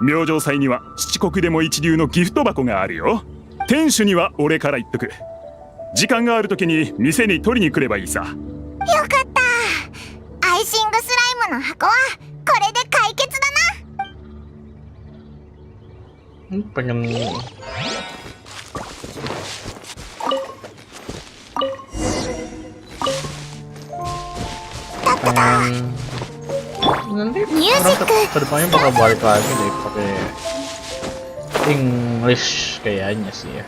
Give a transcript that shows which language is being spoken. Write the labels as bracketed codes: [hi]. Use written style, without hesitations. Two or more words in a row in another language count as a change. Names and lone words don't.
[ja] 明星祭には七国でも一流のギフト箱があるよ。店主には俺から言っとく。時間がある時に店に取りに来ればいいさ。よかった。アイシングスライムの箱はこれで解決だな。 [id] pengen nanti orang kedepannya bakal balik lagi deh pakai English kayaknya sih ya.